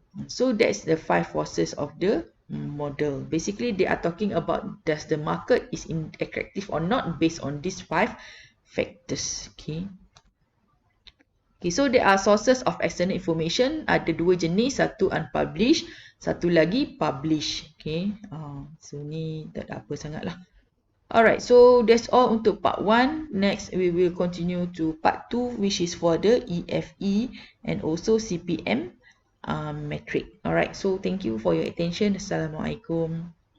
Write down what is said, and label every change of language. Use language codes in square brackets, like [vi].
[en] So that's the 5 forces of the model. Basically they are talking about does the market is attractive or not based on these 5 factors. Okay. Okay, so there are sources of external information. [ms] Ada 2 jenis, satu unpublished, satu lagi published. Okay. So ni tak ada apa sangat lah. [en] Alright, so that's all untuk part 1. Next, we will continue to part 2, which is for the EFE and also CPM metric. Alright, so thank you for your attention. Assalamualaikum.